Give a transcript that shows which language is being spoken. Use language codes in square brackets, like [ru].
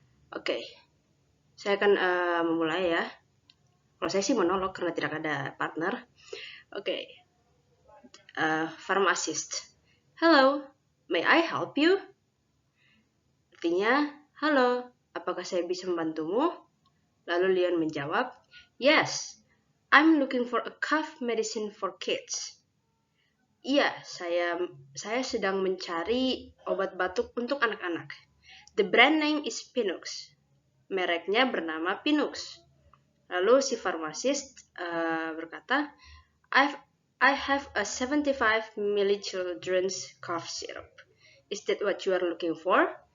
[id] Oke, saya akan memulai ya. Kalau saya sih monolog karena tidak ada partner. [en] Oke, pharmacist. Hello, may I help you? [id] Artinya, halo, apakah saya bisa membantumu? Lalu Leon menjawab, [en] yes, I'm looking for a cough medicine for kids. [id] Iya, saya sedang mencari obat batuk untuk anak-anak. [en] The brand name is Pinux. [id] Mereknya bernama Pinux. Lalu si farmasist berkata, [en] I have a 75 ml children's cough syrup. Is that what you are looking for?